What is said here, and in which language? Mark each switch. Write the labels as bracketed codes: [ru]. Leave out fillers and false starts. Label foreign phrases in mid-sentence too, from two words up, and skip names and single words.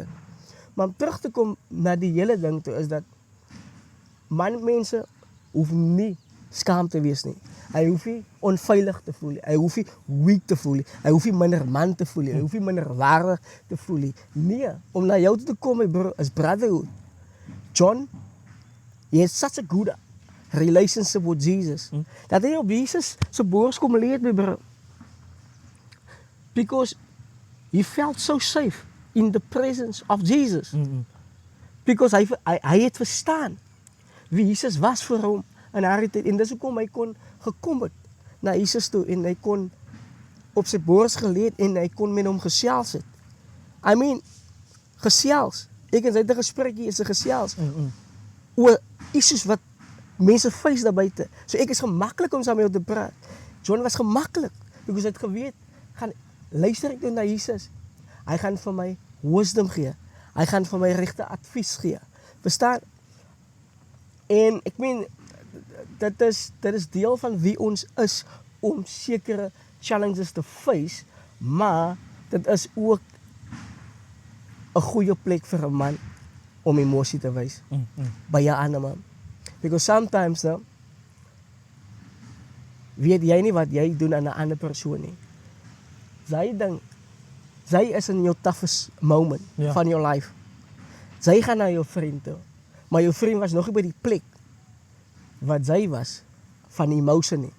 [af] Maar om terug te kom na die hele ding toe is dat mense hoef nie skaam te wees nie. Hy hoef nie onveilig te voel nie. Hy hoef nie weak te voel nie. Hy hoef nie minder man te voel nie. Hy hoef nie minder waardig te voel nie. Nee, om na jou toe te kom, [en] my bro, [af] is brotherhood. [en] John, he has such a good relationship with Jesus. [af] Dat hy op Jesus se bors kom leer, [en] my bro. Because he felt so safe in the presence of Jesus. [af] Because hy het verstaan wie Jesus was vir hom in daardie tyd. En dis hoekom hy kon gekom het na Jesus toe en hy kon op sy bors geleer en hy kon met hom gesels het. [en] I mean, [af] gesels. Ek en sy het 'n gesprekkie, is 'n gesels. Oor issues wat mense face daar buite. So ek is gemaklik om saam met jou te praat. John was gemaklik because hy het geweet, gaan luister ek toe na Jesus. Hy gaan vir my wisdom gee. Hy gaan vir my regte advies gee. Verstaan? En ek meen dit is deel van wie ons is om sekere challenges te face, maar dit is ook 'n goeie plek vir 'n man om emosie te wys by 'n ander man. [en] Because sometimes [af] nou weet jy nie wat jy doen aan 'n ander persoon nie. Sy is in jou [en] toughest moment [af] van jou life. Sy gaan na jou vriend toe, maar jou vriend was nog nie by die plek wat sy was van emotion nie.